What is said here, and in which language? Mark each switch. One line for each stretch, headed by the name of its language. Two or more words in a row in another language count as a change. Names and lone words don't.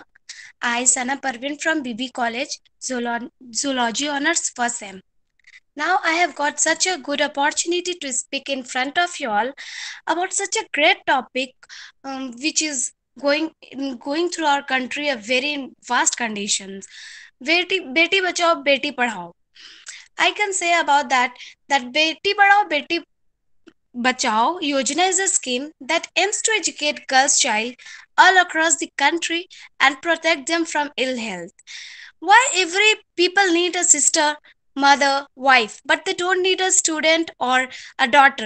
English: I, Sana Parveen from BB College, Zoology Honors First Sem. Now I have got such a good opportunity to speak in front of you all about such a great topic, which is going through our country a very vast conditions.
Hindi: बेटी बचाओ, बेटी पढ़ाओ.
English: I can say about that
Hindi: बेटी पढ़ाओ, बेटी बचाओ योजना
English: is a scheme that aims to educate girls' child all across the country and protect them from ill health. Why every people need a sister, mother, wife, but they don't need a student or a daughter.